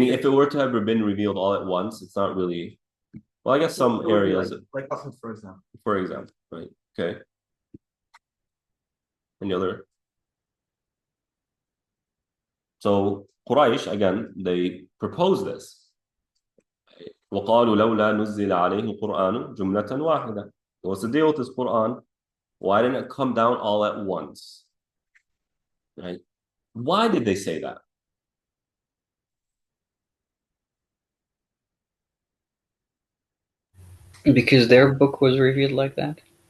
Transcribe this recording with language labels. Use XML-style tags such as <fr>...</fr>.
<en>Meaning, if it were to have been revealed all at once, it's not really. Well, I guess some areas, like Qasas, for example. For example, right? Okay. Any other? So Quraysh, again, they proposed this.</en> <ar>وقالوا لولا نزل عليه القرآن جملة واحدة.</ar> <en>What's the deal with this Quran? Why didn't it come down all at once? Right? Why did they say that? Because their book was revealed like that?</en>